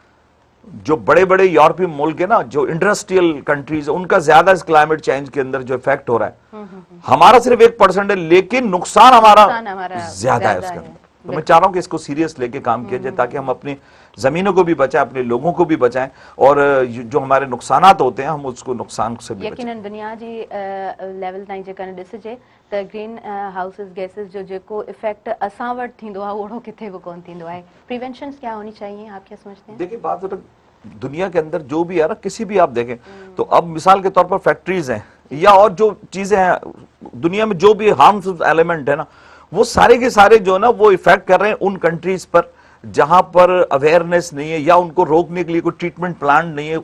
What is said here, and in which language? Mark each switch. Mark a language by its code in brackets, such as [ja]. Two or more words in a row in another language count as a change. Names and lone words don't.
[ur] جو بڑے بڑے یورپی ملک ہے نا، جو [en] industrial countries, [ur] ان کا زیادہ اس [en] climate change [ur] کے اندر جو ایفیکٹ ہو رہا ہے، ہمارا صرف 1% ہے، لیکن نقصان ہمارا زیادہ ہے اس کے اندر. تو میں چاہ رہا ہوں کہ اس کو سیریس لے کے کام کیا جائے، تاکہ ہم اپنی زمینوں کو بھی بچائیں، اپنے لوگوں کو بھی بچائیں، اور جو ہمارے نقصانات ہوتے ہیں ہم اس کو نقصان سے بھی بچائیں. [sd] यकीनन दुनिया जी लेवल ताईं जेका ॾिसिजे त [en] green houses gases [sd] जो जेको इफेक्ट असां वटि थींदो आहे ओड़ो किथे बि कोन थींदो आहे। [ur] پریوینشنز کیا ہونی چاہیے، آپ کیا سمجھتے ہیں? دیکھیے بات دنیا کے اندر جو بھی ہے نا، کسی بھی آپ دیکھیں تو اب مثال کے طور پر فیکٹریز ہیں یا اور جو چیزیں ہیں دنیا میں، جو بھی [en] harmful element [ur] ہے نا، وہ سارے کے سارے جو نا وہ ایفیکٹ کر رہے ہیں ان کنٹریز پر جہاں پر اویئرنس نہیں ہے یا ان کو روکنے کے لیے کوئی [en] treatment plan [ur] نہیں ہے.